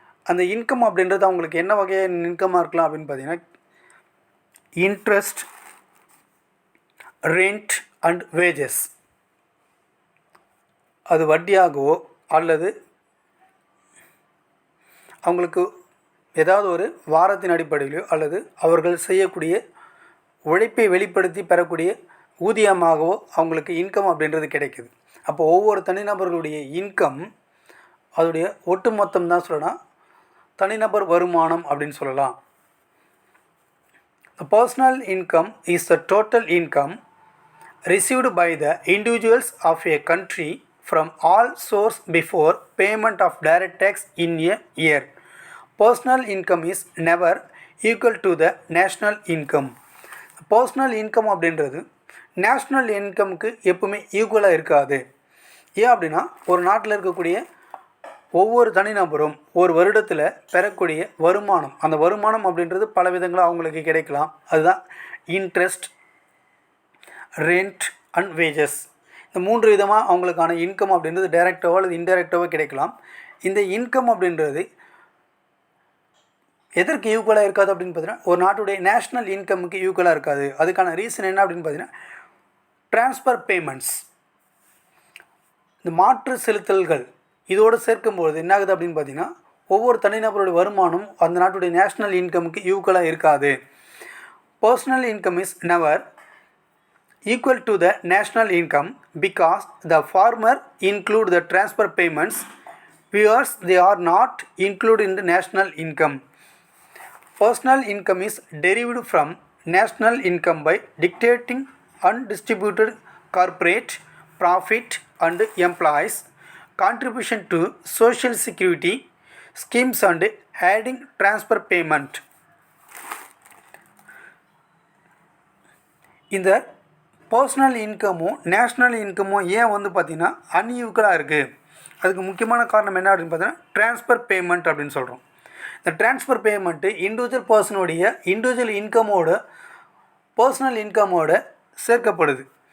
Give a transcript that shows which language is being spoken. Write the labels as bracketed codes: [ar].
[ta] அந்த இன்கம் அப்படின்றது அவங்களுக்கு என்ன வகையான இன்கமாக இருக்கலாம் அப்படின்னு பார்த்தீங்கன்னா இன்ட்ரெஸ்ட், ரெண்ட் அண்ட் வேஜஸ், அது வட்டியாகவோ அல்லது அவங்களுக்கு ஏதாவது ஒரு வாரத்தின் அடிப்படையிலையோ அல்லது அவர்கள் செய்யக்கூடிய உழைப்பை வெளிப்படுத்தி பெறக்கூடிய ஊதியமாகவோ அவங்களுக்கு இன்கம் அப்படின்றது கிடைக்குது. அப்போ ஒவ்வொரு தனிநபர்களுடைய இன்கம் அதோடைய ஒட்டுமொத்தம் தான் சொல்லலாம் தனிநபர் வருமானம் அப்படின்னு சொல்லலாம். [en] The personal income is the total income received by the individuals of a country from all sources before payment of direct tax in a year. Personal income is never equal to the national income. [ta] Personal income அப்படின்றது national இன்கமுக்கு எப்பவுமே ஈக்குவலாக இருக்காது. ஏன் அப்படின்னா ஒரு நாட்டில் இருக்கக்கூடிய ஒவ்வொரு தனிநபரும் ஒரு வருடத்தில் பெறக்கூடிய வருமானம், அந்த வருமானம் அப்படின்றது பல விதங்களாக அவங்களுக்கு கிடைக்கலாம். அதுதான் இன்ட்ரெஸ்ட், ரெண்ட் அண்ட் வேஜஸ். இந்த 3 விதமாக அவங்களுக்கான இன்கம் அப்படின்றது டைரெக்டாவோ அல்லது இன்டைரக்டாவோ கிடைக்கலாம். இந்த இன்கம் அப்படின்றது எதற்கு ஈக்குவலாக இருக்காது அப்படின்னு பார்த்தீங்கன்னா ஒரு நாட்டுடைய நேஷ்னல் இன்கமுக்கு ஈக்குவலாக இருக்காது. அதுக்கான ரீசன் என்ன அப்படின்னு பார்த்தீங்கன்னா ட்ரான்ஸ்ஃபர் பேமெண்ட்ஸ், இந்த மாற்று செலுத்தல்கள் இதோடு சேர்க்கும்போது என்ன ஆகுது அப்படின்னு பார்த்தீங்கன்னா ஒவ்வொரு தனிநபருடைய வருமானம் அந்த நாட்டுடைய நேஷ்னல் இன்கமுக்கு ஈக்குவலாக இருக்காது. [en] Personal income is never equal to the national income because the former include the transfer payments whereas they are not include in the national income. Personal income is derived from national income by dictating undistributed corporate profit and employees contribution to social security schemes and adding transfer payment. [ta] இந்த personal இன்கமும் national இன்கமும் ஏன் வந்து பார்த்திங்கன்னா அன்ஈக்குவலாக இருக்குது, அதுக்கு முக்கியமான காரணம் என்ன அப்படின்னு பார்த்தீங்கன்னா ட்ரான்ஸ்ஃபர் பேமெண்ட் அப்படின்னு சொல்கிறோம். இந்த transfer payment individual பர்சனுடைய individual இன்கமோட personal இன்கமோட சேர்க்கப்படுது.